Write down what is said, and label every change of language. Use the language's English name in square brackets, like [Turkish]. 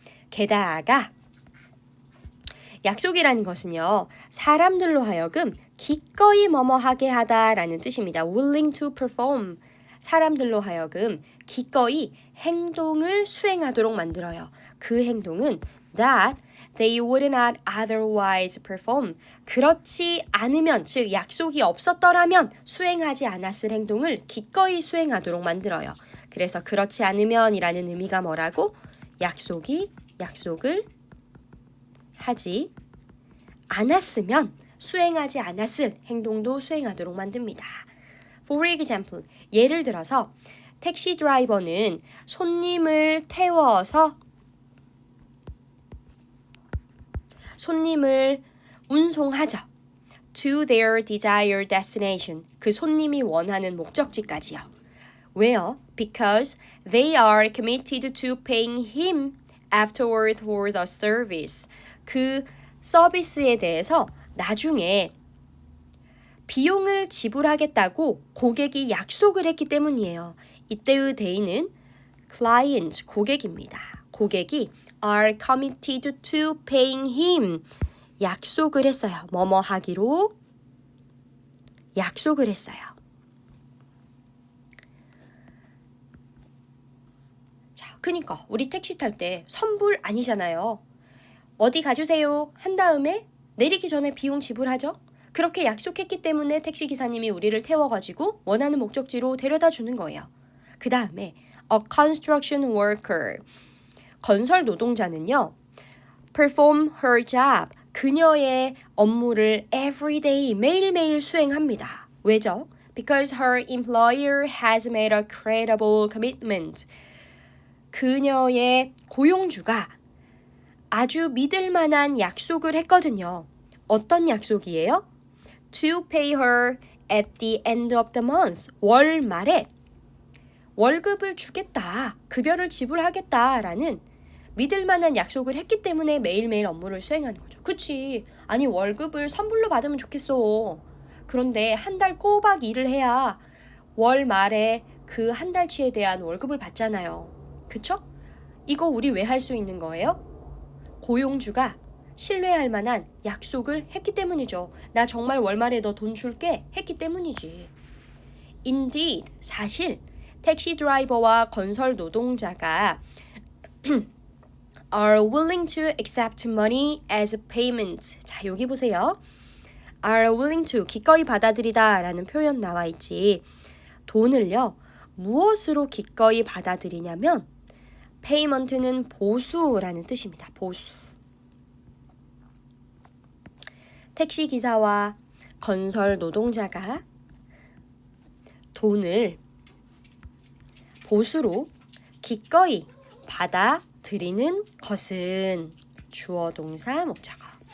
[Korean] 게다가 약속이라는 것은요, 사람들로 하여금 기꺼이 뭐뭐하게 하다라는 뜻입니다. [English] willing to perform. [Korean] 사람들로 하여금 기꺼이 행동을 수행하도록 만들어요. 그 행동은 [English] that they would not otherwise perform. [Korean] 그렇지 않으면, 즉 약속이 없었더라면 수행하지 않았을 행동을 기꺼이 수행하도록 만들어요. 그래서 그렇지 않으면이라는 의미가 뭐라고? 약속을 하지 않았으면 수행하지 않았을 행동도 수행하도록 만듭니다. [English] For example, [Korean] 예를 들어서 택시 드라이버는 손님을 태워서 손님을 운송하죠. [English] To their desired destination. [Korean] 그 손님이 원하는 목적지까지요. 왜요? [English] Because they are committed to paying him afterward for the service. [Korean] 그 서비스에 대해서 나중에 비용을 지불하겠다고 고객이 약속을 했기 때문이에요. 이때의 they는 client, 고객입니다. 고객이 [English] are committed to paying him. [Korean] 약속을 했어요. 뭐뭐 하기로 약속을 했어요. 자, 그러니까 우리 택시 탈 때 선불 아니잖아요. 어디 가주세요 한 다음에 내리기 전에 비용 지불하죠. 그렇게 약속했기 때문에 택시기사님이 우리를 태워가지고 원하는 목적지로 데려다 주는 거예요. 그 다음에 [English] a construction worker. [Korean] 건설 노동자는요. [English] perform her job. [Korean] 그녀의 업무를 [English] every day, [Korean] 매일매일 수행합니다. 왜죠? [English] Because her employer has made a credible commitment. [Korean] 그녀의 고용주가 아주 믿을 만한 약속을 했거든요. 어떤 약속이에요? [English] To pay her at the end of the month. [Korean] 월 말에 월급을 주겠다, 급여를 지불하겠다라는 믿을 만한 약속을 했기 때문에 매일매일 업무를 수행하는 거죠. 그치? 아니 월급을 선불로 받으면 좋겠어. 그런데 한 달 꼬박 일을 해야 월 말에 그 한 달치에 대한 월급을 받잖아요. 그쵸? 이거 우리 왜 할 수 있는 거예요? 고용주가 신뢰할 만한 약속을 했기 때문이죠. 나 정말 월말에 너 돈 줄게 했기 때문이지. [English] Indeed, [Korean] 사실 택시 드라이버와 건설 노동자가 [English] are willing to accept money as payment. [Korean] 자, 여기 보세요. [English] are willing to, [Korean] 기꺼이 받아들이다 라는 표현 나와 있지. 돈을요, 무엇으로 기꺼이 받아들이냐면 payment는 보수라는 뜻입니다. 보수. 택시기사와 건설 노동자가 돈을 보수로 기꺼이 받아들이는 것은 주어 동사 목적어.